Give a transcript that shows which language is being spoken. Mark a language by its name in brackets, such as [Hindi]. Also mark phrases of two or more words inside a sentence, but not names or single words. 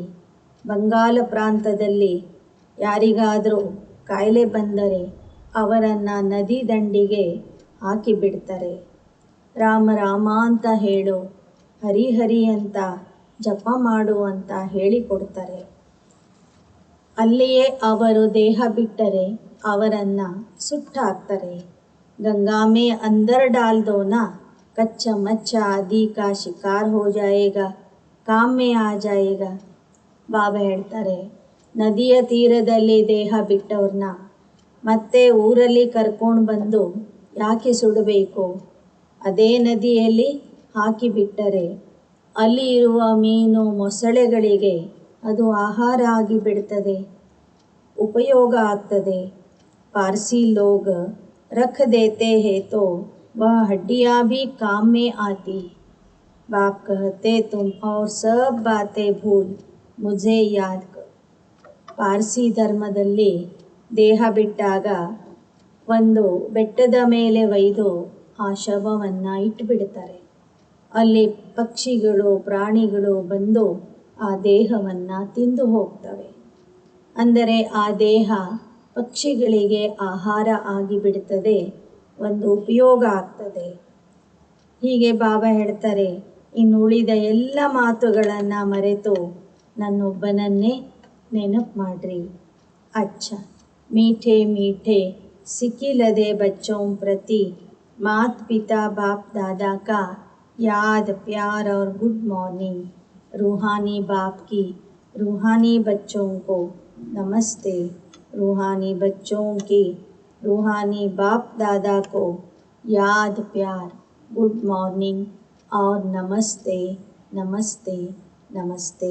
[Kannada] ಬಂಗಾಲ ಪ್ರಾಂತದಲ್ಲಿ ಯಾರಿಗಾದರೂ ಕಾಯಿಲೆ ಬಂದರೆ ಅವರನ್ನು ನದಿ ದಂಡಿಗೆ ಹಾಕಿಬಿಡ್ತಾರೆ. ರಾಮ ರಾಮ ಅಂತ ಹೇಳು, ಹರಿ ಹರಿ ಅಂತ ಜಪ ಮಾಡು ಅಂತ ಹೇಳಿಕೊಡ್ತಾರೆ. ಅಲ್ಲಿಯೇ ಅವರು ದೇಹ ಬಿಟ್ಟರೆ ಅವರನ್ನು ಸುಟ್ಟಾಕ್ತಾರೆ. [Hindi] गंगा में अंदर डाल दो ना, कच्चा मच्छा आदि का शिकार हो जाएगा, काम में आ जाएगा. [Kannada] ಬಾಬಾ ಹೇಳ್ತಾರೆ, ನದಿಯ ತೀರದಲ್ಲಿ ದೇಹ ಬಿಟ್ಟವ್ರನ್ನ ಮತ್ತೆ ಊರಲ್ಲಿ ಕರ್ಕೊಂಡು ಬಂದು ಯಾಕೆ ಸುಡಬೇಕು. ಅದೇ ನದಿಯಲ್ಲಿ ಹಾಕಿಬಿಟ್ಟರೆ ಅಲ್ಲಿ ಇರುವ ಮೀನು ಮೊಸಳೆಗಳಿಗೆ ಅದು ಆಹಾರ ಆಗಿಬಿಡ್ತದೆ, ಉಪಯೋಗ ಆಗ್ತದೆ. [Hindi] पारसी लोग रख देते हैं तो वह हड्डियाँ भी काम में आती. बाप कहते तुम और सब बातें भूल मुझे याद कर. [Kannada] ಪಾರ್ಸಿ ಧರ್ಮದಲ್ಲಿ ದೇಹ ಬಿಟ್ಟಾಗ ಒಂದು ಬೆಟ್ಟದ ಮೇಲೆ ಒಯ್ದು ಆ ಶವವನ್ನು ಇಟ್ಟುಬಿಡ್ತಾರೆ. ಅಲ್ಲಿ ಪಕ್ಷಿಗಳು ಪ್ರಾಣಿಗಳು ಬಂದು ಆ ದೇಹವನ್ನು ತಿಂದು ಹೋಗ್ತವೆ. ಅಂದರೆ ಆ ದೇಹ ಪಕ್ಷಿಗಳಿಗೆ ಆಹಾರ ಆಗಿಬಿಡ್ತದೆ, ಒಂದು ಉಪಯೋಗ ಆಗ್ತದೆ. ಹೀಗೆ ಬಾಬಾ ಹೇಳ್ತಾರೆ, ಇನ್ನುಳಿದ ಎಲ್ಲ ಮಾತುಗಳನ್ನು ಮರೆತು ನನ್ನೊಬ್ಬನನ್ನೇ ನೆನಪು ಮಾಡ್ರಿ. [Hindi] अच्छे मीठे मीठे सिकीलधे बच्चों प्रति मात पिता बाप दादा का याद प्यार और [English] good morning. [Hindi] रूहानी बाप की रूहानी बच्चों को नमस्ते. रूहानी बच्चों की रूहानी बाप दादा को याद प्यार [English] good morning [Hindi] और नमस्ते नमस्ते नमस्ते.